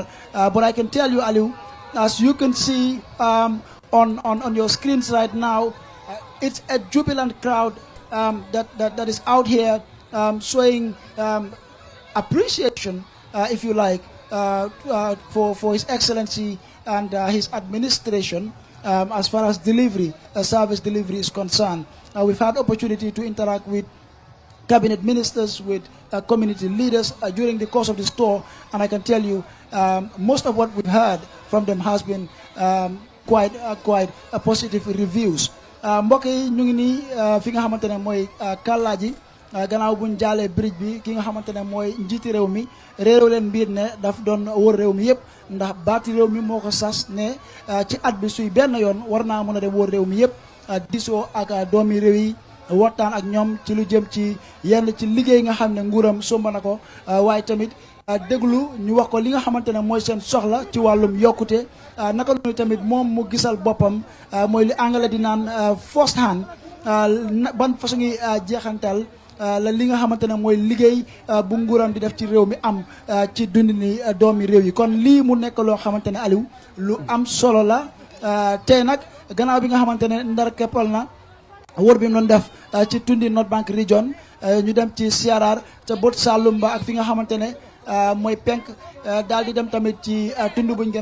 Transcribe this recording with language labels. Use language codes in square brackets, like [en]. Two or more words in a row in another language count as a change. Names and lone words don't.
[en] But I can tell you, Aliu, as you can see on your screens right now, it's a jubilant crowd that is out here showing appreciation, if you like, for His Excellency and his administration as far as service delivery is concerned. We've had opportunity to interact with cabinet ministers, with community leaders during the course of this tour, and I can tell you most of what we've heard from them has been quite positive reviews. [wo] Mbokk yi ñu ngi nii fi nga xamante ne mooy Kallaaji gannaaw buñ jaalee bridge bi ki nga xamante ne mooy njiiti réew mi réew leen mbir ne daf doon wër réew mi yëpp ndax baati réew mi moo ko sas ne ci at bi suy benn yoon war naa mën a dem wër réew mi yëpp disoo ak doomi réew yi waxtaan ak ñoom ci lu jëm ci yenn ci liggéey nga xam ne nguuram somba na ko waaye tamit déglu ñu wax ko li nga xamante ne mooy seen soxla ci wàllum yokkute naka noonu tamit moom mu gisal boppam mooy li anglais di naan [en] first hand [wo] ban façon ngi jeexantal la li nga xamante ne mooy liggéey bu nguuram di def ci réew mi am ci dundini doomi réew yi kon lii mu nekk loo xamante ne Aliou lu am solo la tey nag gannaaw bi nga xamante ne ndar keppal na wër bi mu doon def ci tundi North Bank region ñu dem ci CRR ca bot Saloum ba ak fi nga xamante ne mooy penk daal di dem tamit ci tund buñ gën